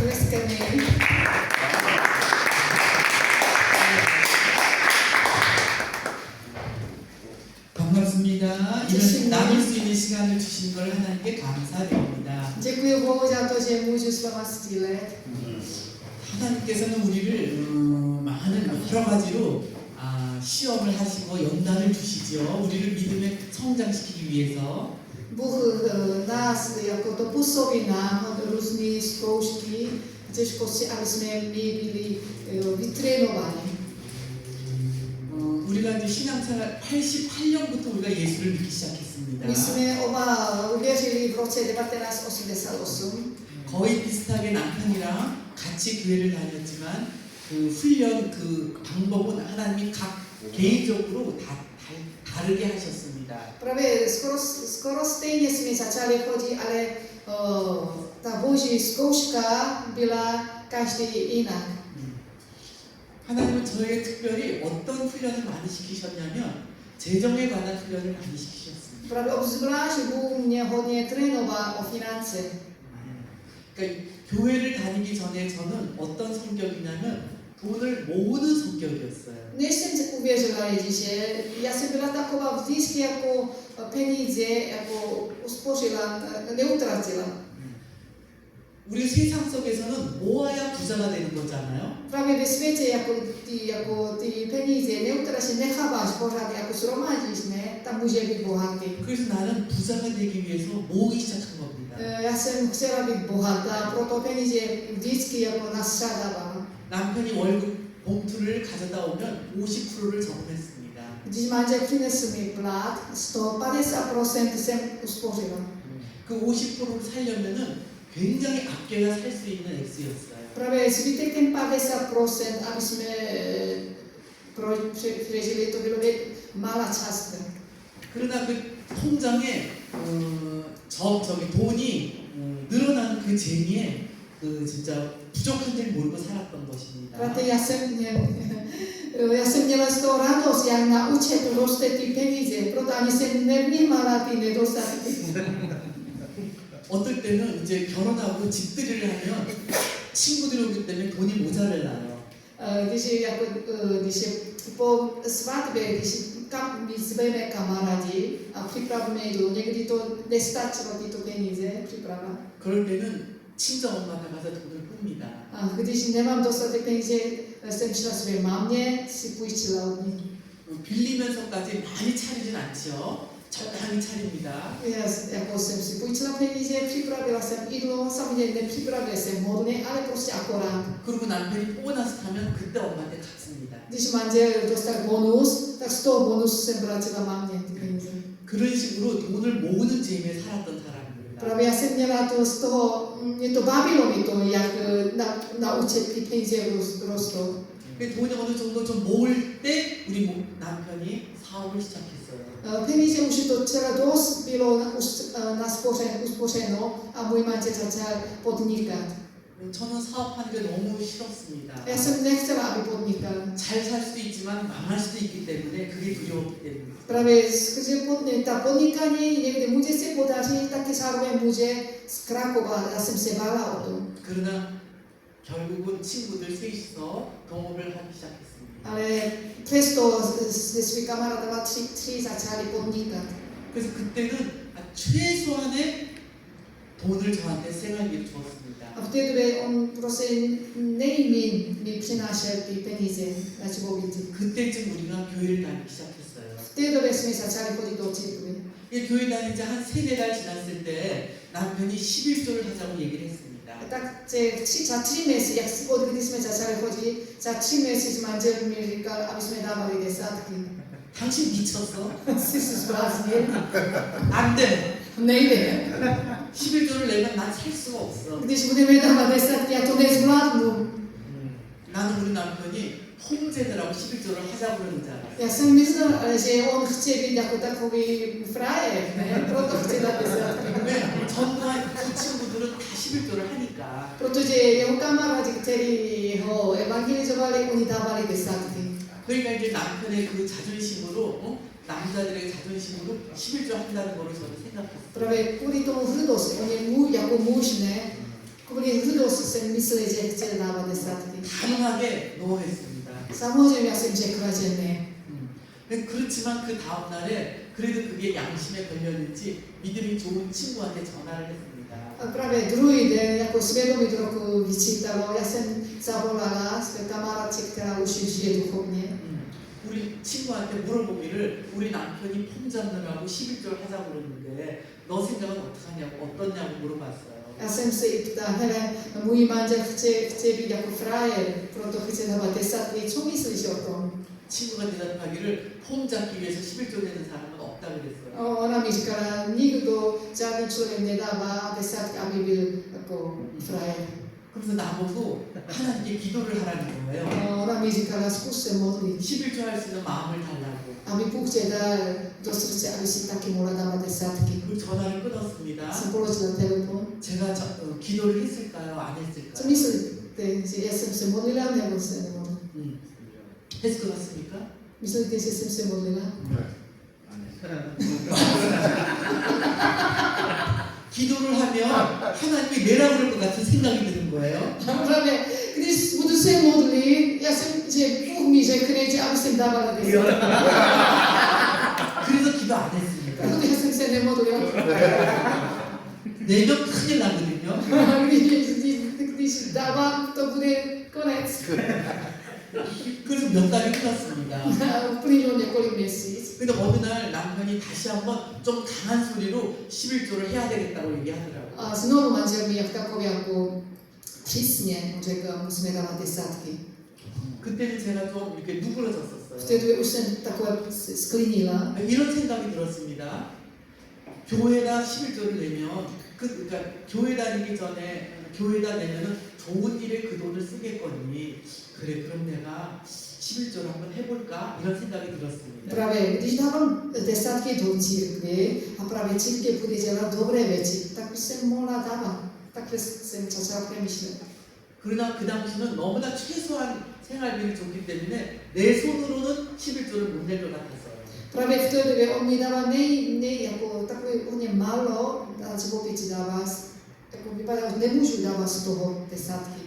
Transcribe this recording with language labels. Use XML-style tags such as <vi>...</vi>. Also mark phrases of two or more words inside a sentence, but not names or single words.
<ko>kami. 반갑습니다. 이런 나눌 수 있는 시간을 주신 걸 하나님께 감사드립니다.</ko> <cs>Děkuji Bohu za to, že můžu s váma sdílet.</cs> <ko>하나님께서는 우리를 많은 여러 가지로 시험을 하시고 연단을 주시죠. 우리를 믿음에 성장시키기 위해서.</ko> <cs>Bůh nás jako to působí nám různé zkoušky, těžkosti, aby jsme my byli vytrénováni.</cs> <ko>우리가 이제 신앙생활 88년부터 우리가 예수를 믿기 시작했습니다.</ko> <cs>My jsme oba uvěřili v roce 1988.</cs> <ko>거의 비슷하게 남편이랑 같이 교회를 다녔지만 그 훈련 그 방법은 하나님이 각 개인적으로 다르게 하셨습니다.</ko> <cs>Právě skoro stejně jsme začali chodit, ale ta boží zkouška byla každý jinak.</cs> <ko>하나님은 저에게 특별히 어떤 훈련을 많이 시키셨냐면 재정에 관한 훈련을 많이 시키셨습니다.</ko> <cs>Právě obzvlášť Bůh mě hodně trénoval o finance.</cs> <ko>그러니까 교회를 다니기 전에 저는 어떤 성격이냐면 돈을 모으는 성격이었어요.</ko> <cs>Než jsem uvěřila Ježíše, já jsem byla taková vždycky jako peníze jako uspořila, neutratila.</cs> <ko>우리 세상 속에서는 모아야 부자가 되는 거잖아요.</ko> <cs>Právě ve světě jako ty peníze neutratíš, necháváš pořád, jako shromadíš, ne, tam může být bohatý.</cs> <ko>그래서 나는 부자가 되기 위해서 모으기 시작한 겁니다.</ko> <cs>Já jsem chtěla být bohatá, proto peníze vždycky jako nastřádávám.</cs> <ko>남편이 월급 봉투를 가져다 오면 50%를 저금했습니다.</ko> <cs>Když manžel přinesl mi plat, z toho 50% jsem uspořila.</cs> <ko>그 50%를 살려면은 굉장히 아껴야 살 수 있는 액수였어요.</ko> <cs>Právě zbytek ten 50%, aby jsme přežili, to bylo malá částka.</cs> <ko>그러나 그 통장에 돈이 늘어나는 그 재미에 진짜 부족한 줄 모르고 살았던 것입니다.</ko> <cs>Protože já jsem měla z toho radost, jak na účtu roste ty peníze, proto ani jsem nevnímala ty nedostatky.</cs> <ko>어떨 때는 이제 결혼하고 집들이를 하면 친구들이 오기 때문에 돈이 모자라요.</ko> <cs>Když je po svatbě, když my zveme kamarádi a připravíme jídlo, někdy to nestačilo tyto peníze připravit.</cs> <ko>그럴 때는 친정 엄마가 가서 돈을 풉니다.</ko> <cs>A když nemám dostatek peníze, jsem šla své mámě, si půjčila od ní.</cs> <ko>빌리면서까지 많이 차리진 않죠. 적당히 차립니다.</ko> <cs>Jako jsem si půjčila peníze, připravila jsem jídlo, samozřejmě nepřipravila jsem hodně, ale prostě akorát.</cs> <ko>그리고 남편이 보너스 타면 그때 엄마한테 갚습니다.</ko> <cs>Když manžel dostal bonus, tak z toho bonusu jsem vrátila mámě ty peníze.</cs> <ko>그런 식으로 돈을 모으는 재미에 살았던 사람입니다.</ko> <cs>Právě já jsem měla to z toho, mě to bavilo mi to, jak naučit ty peníze rostou.</cs> <ko>돈이 어느 정도 좀 모을 때 우리 남편이 사업을 시작했어요.</ko> <cs>Peníze už docela dost bylo uspořeno a můj manžel začal podnikat.</cs> <ko>저는 사업하는 게 너무 싫었습니다.</ko> <cs>Já jsem nechtěla, aby podnikal.</cs> <ko>잘 살 수도 있지만 망할 수도 있기 때문에 그게 두려웠기 때문에.</ko> <cs>Právě skrze ta podnikání někdy může se podařit, taky zároveň může zkrachovat. Já jsem se bála o tom.</cs> <ko>그러나 결국은 친구들 셋이서 동업을 하기 시작했습니다.</ko> <cs>Ale přesto se svými kamarádama tři začali podnikat.</cs> <ko>그래서 그때는 최소한의 돈을 저한테 생활비로 주었습니다.</ko> <cs>A v té době on prostě nejméně mi přinášel ty peníze na živobytí.</cs> <ko>그때쯤 우리가 교회를 다니기 시작했어요.</ko> <cs>V té době jsme začali chodit do církve.</cs> <ko>교회 다닌 지 한 3-4달 지났을 때 남편이 11조를 하자고 얘기를 했습니다.</ko> <cs>Tak za 3 měsíce, od kdy jsme začali chodit, za 3 měsíce manžel mi říkal, aby jsme dávali desátky.</cs> <ko>당신 미쳤어?</ko> <cs>Jsi se zbláznil?</cs> <ko>안 돼.</ko> <cs>Nejde.</cs> <ko>11조를 내면 난 살 수가 없어.</ko> <cs>Když budeme dávat desátky, já to nezvládnu.</cs> <ko>나는 우리 남편이 홍제들하고 11조를 하자고 그러는 줄 알았어.</ko> <cs>Já jsem myslela, že on chce být jako takový frajer, ne? Proto chce dát desátky.</cs> <ko>왜? 전과 그 친구들은 다 11조를 하니까.</ko> <cs>Protože jeho kamarádi, kteří ho evangelizovali, oni dávali desátky.</cs> <ko>그러니까 이제 남편의 그 자존심으로 남자들의 자존심으로 11조 한다는 거를 저는 생각했어요.</ko> <cs>Právě kvůli tomu hrdosti, on je jako muž, ne? Kemudian dulu saya misalnya je dapat desatki.</cs> <ko>단호하게 노했습니다.</ko> <cs>Samozřejmě já jsem řekla, že ne.</cs> <ko>그렇지만 그 다음 날에 그래도 그게 양심에 걸렸는지 믿음이 좋은 친구한테 전화를 했습니다.</ko> <cs>A právě druhý den, jako svědomí trochu vyčítalo, já jsem zavolala své kamarádce, která už žije duchovně.</cs> <ko>우리 친구한테 물어보기를 우리 남편이 폼 잡느라고 11절 하자고 그러는데 너 생각은 어떡하냐고 어떻냐고 물어봤어요.</ko> <cs>Já jsem se jí ptala, hele, můj manžel chce být jako frajer, proto chce dávat desatky, co myslíš o tom?</cs> <ko>친구가 대답하기를 폼 잡기 위해서 11조 내는 사람은 없다 그랬어요.</ko> <cs>Ona mi říkala, nikdo, žádný člověk nedává desátky, aby byl jako frajer.</cs> <ko>그래서 나보고 하나님께 기도를 하라는 거예요.</ko> <cs>Ona mi říkala, zkus se modlit,</cs> <ko>11조 할 수 있는 마음을 달라고.</ko> <cs>aby Bůh tě dal do srdce, aby si taky mohla dávat desátky.</cs> <ko>그 전화를 끊었습니다.</ko> <cs>Jsem položila telefon.</cs> <ko>제가 기도를 했을까요? 안</ko> <cs>Co</cs> <ko>했을까요?</ko> <cs>myslíte, že já jsem se modlila nebo se nemodlila?</cs> <ko>했을 것 같습니까?</ko> <cs>Myslíte, že jsem se modlila?</cs> <ko>기도를 하면 하나님이 내라 그럴 것 같은 생각이 드는 거예요.</ko> <cs>Právě, když budu se modlit, já jsem, že Bůh mi řekne, že aby jsem dávala desátky.</cs> <ko>그래서 기도 안 했습니다.</ko> <cs>Proto já jsem se nemodlila.</cs> <ko>내면 큰일 나거든요.</ko> <cs>Když dávám, to bude konec.</cs> <ko>그래서 몇 달이 흘렀습니다.</ko> <cs>Uplynulo několik měsíc.</cs> <ko>근데 어느 날 남편이 다시 한번 좀 강한 소리로 11조를 해야 되겠다고 얘기하더라고요.</ko> <cs>A znovu manžel mi jak takový jako přísně řekl, musíme dávat desátky.</cs> <ko>그때는 제가 좀 이렇게 누그러졌었어요.</ko> <cs>V té době už jsem takové sklinila.</cs> <ko>이런 생각이 들었습니다. 교회다 11조를 내면 그러니까 교회 다니기 전에 교회다 내면은 좋은 일에 그 돈을 쓰겠거니 그래 그럼 내가 11조를 한번 해볼까 이런 생각이 들었습니다.</ko> <cs>Právě když dávám desátky do církve a právě církev bude dělat dobré věci, tak bych jsem mohla dávat. Takhle jsem začala přemýšlet.</cs> <ko>그러나 그 당시는 너무나 최소한 생활비를 줬기 때문에 내 손으로는 11조를 못 낼 것 같았어요.</ko> <cs>Právě v té době on mi dával jako takové hodně málo, a živobytí dává, jako vypadá, že nemůžu dávat z toho desátky.</cs>